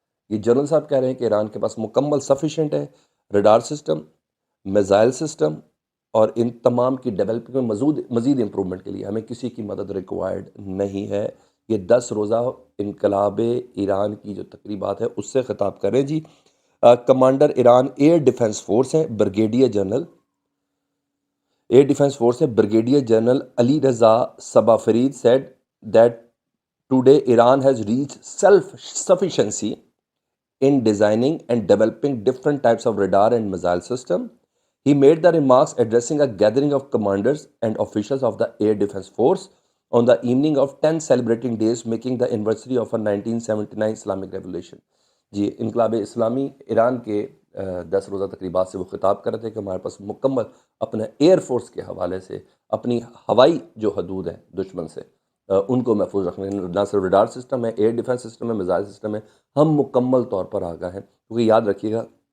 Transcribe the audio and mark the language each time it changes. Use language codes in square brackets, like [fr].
[ur] یہ جنرل صاحب کہہ رہے ہیں کہ ایران کے پاس مکمل سفیشینٹ ہے رڈار سسٹم، میزائل سسٹم، اور ان تمام کی ڈیولپنگ میں مزید امپرومنٹ کے لیے ہمیں کسی کی مدد ریکوائرڈ نہیں ہے۔ یہ 10 روزہ انقلاب ایران کی جو تقریبات ہے اس سے خطاب کریں جی۔ Commander Iran air defence force ہیں، brigadier general [en] Air defence force ہے brigadier general Ali Reza Sabahifard said that today Iran has reached self-sufficiency in designing and developing different types of radar and missile system. He made the remarks addressing a gathering of commanders and officials of the Air Defense Force on the evening of 10 celebrating days making the anniversary of a 1979 Islamic Revolution. [ur] جی، انقلاب اسلامی ایران کے 10 روزہ تقریبات سے وہ خطاب کر رہے تھے کہ ہمارے پاس مکمل اپنے ایئر فورس کے حوالے سے اپنی ہوائی جو حدود ہیں دشمن سے ان کو محفوظ رکھنے، نہ صرف ریڈار سسٹم ہے، ایئر ڈیفنس سسٹم ہے، میزائل سسٹم ہے، ہم مکمل طور پر آگاہ ہیں۔ کیونکہ یاد رکھیے گا